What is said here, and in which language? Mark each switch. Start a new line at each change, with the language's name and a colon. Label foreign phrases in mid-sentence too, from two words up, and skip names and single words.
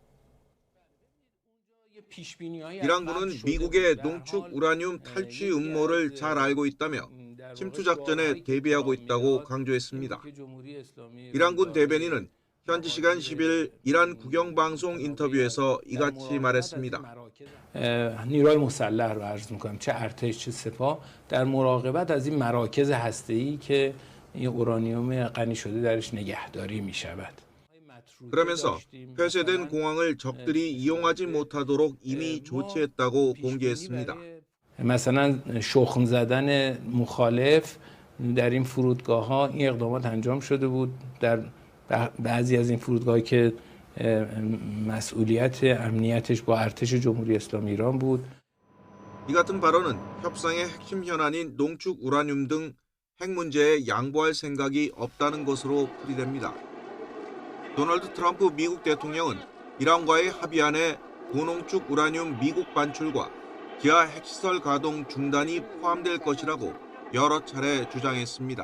Korean: 이란군은 미국의 농축 우라늄 탈취 음모를 잘 알고 있다며 침투 작전에 대비하고 있다고 강조했습니다. 이란군 대변인은 현지 시간 10일 이란 국영방송 인터뷰에서 이같이 말했습니다.
Persian: نیروهای مسلح رو عرض می‌کنم چه ارتش چه سپاه در مراقبت از این مراکز هسته‌ای که این اورانیوم غنی شده درش نگهداری می‌شود.
Korean: 그러면서 폐쇄된 공항을 적들이 이용하지 못하도록 이미 조치했다고 공개했습니다.
Persian: مثلا شخم زدن مخالف در این فرودگاه‌ها این اقدامات انجام شده بود در بعضی از این فرودگاه‌هایی که مسئولیت امنیتش با ارتش جمهوری اسلامی ایران بود.
Korean: 이 같은 발언은 협상의 핵심 현안인 농축 우라늄 등 핵 문제에 양보할 생각이 없다는 것으로 풀이됩니다. 도널드 트럼프 미국 대통령은 이란과의 합의안에 고농축 우라늄 미국 반출과 기아 핵시설 가동 중단이 포함될 것이라고 여러 차례 주장했습니다.